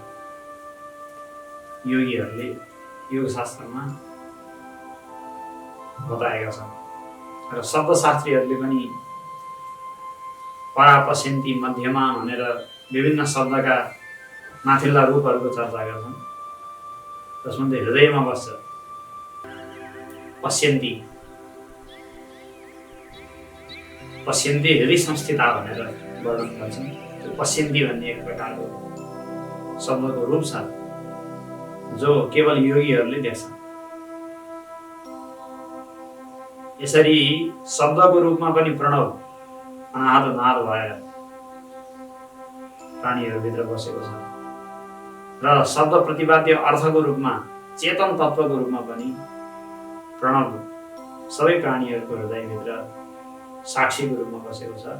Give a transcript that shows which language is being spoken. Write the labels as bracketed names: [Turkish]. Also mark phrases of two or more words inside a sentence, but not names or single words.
[Nepali] योगीहरूले योग शास्त्रमा बताएका छन् र शब्दशास्त्रीहरूले पनि परापश्यन्ति मध्यमा भनेर विभिन्न शब्दका माथिल्ला रूपहरूको चर्चा गर्छन्। जसमध्ये हृदयमा बस्छ पश्यन्ति, [Sanskrit] पश्यन्ति हृदय संस्थिता [Nepali] भनेर वर्णन गर्छन्। त्यो पश्यन्ति भन्ने एक प्रकारको शब्दको रूप छ जो केवल योगीहरूले देख्छन्। यसरी शब्दको रूपमा पनि प्रणव अनाहत नाद भएर प्राणीहरूभित्र बसेको छ र शब्द प्रतिपाद्य अर्थको रूपमा चेतन तत्त्वको रूपमा पनि प्रणव सबै प्राणीहरूको हृदयभित्र साक्षीको रूपमा बसेको छ।